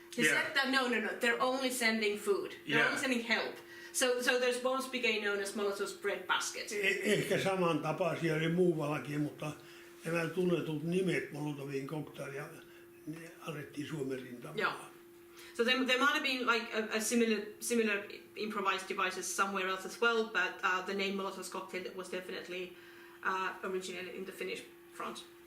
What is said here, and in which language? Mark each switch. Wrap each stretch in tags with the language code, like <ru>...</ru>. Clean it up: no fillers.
<en>He said that no, they're only sending food. They're only sending help. So those bombs became known as Molotov's bread basket.</en> <fi>Ehkä samantapaisia oli muuallakin, mutta nämä tunnetut nimet Molotovin cocktail ne annettiin Suomen rintamaan.</fi> <en>Yeah. So there might have been like a similar improvised devices somewhere else as well, but the name Molotov's cocktail was definitely originated in the Finnish front.</en>